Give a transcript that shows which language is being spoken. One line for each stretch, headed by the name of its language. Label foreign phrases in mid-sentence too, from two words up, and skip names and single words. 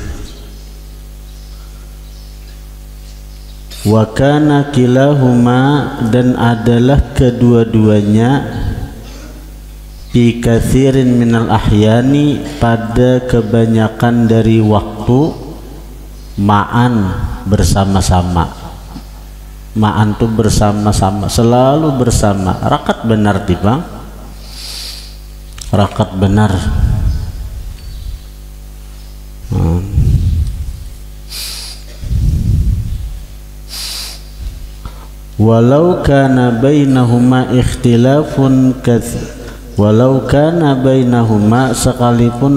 Arabic: وكان كلاهما,
Indonesian: dan adalah kedua-duanya,
Arabic: في كثير من الأحيان,
Indonesian: pada kebanyakan dari waktu, ma'an, bersama-sama. Ma'an itu bersama-sama, selalu bersama.
Banjar: Rakat benar bang, rakat benar.
Arabic: ولو كان بينهما اختلاف ولو كان بينهما, sekalipun